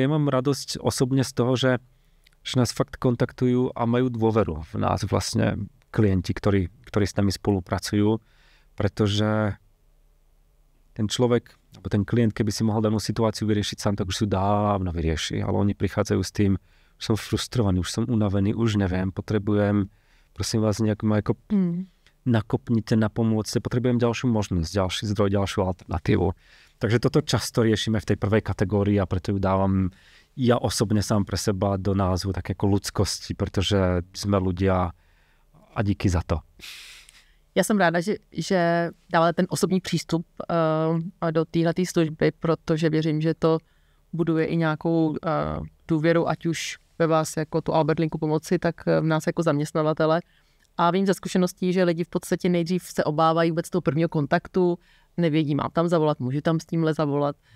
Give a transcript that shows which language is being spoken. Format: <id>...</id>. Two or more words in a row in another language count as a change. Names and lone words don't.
<sk>Ja mám radosť osobne z toho, že nás fakt kontaktujú a majú dôveru v nás vlastne klienti, ktorí s nami spolupracujú, pretože ten človek, alebo ten klient, keby si mohol danú situáciu vyriešiť sám, tak už si dávno vyrieši, ale oni prichádzajú s tým, už som frustrovaný, už som unavený, už neviem, potrebujem, prosím vás, nejak ma ako nakopnite, napomôcte, potrebujem ďalšiu možnosť, ďalší zdroj, ďalšiu alternatívu. Takže toto často riešime v tej prvej kategórii a preto ju dávam ja osobne sám pre seba do názvu tak ako ľudskosti, pretože sme ľudia a díky za to.</sk> <cs>Já jsem ráda, že dáváte ten osobní přístup do téhleté služby, protože věřím, že to buduje i nějakou důvěru, ať už ve vás jako tu Albert Linku pomoci, tak v nás jako zaměstnavatele. A vím ze zkušeností, že lidi v podstatě nejdřív se obávají vůbec toho prvního kontaktu, nevědí, mám tam zavolat, můžu tam s tímhle zavolat.</cs>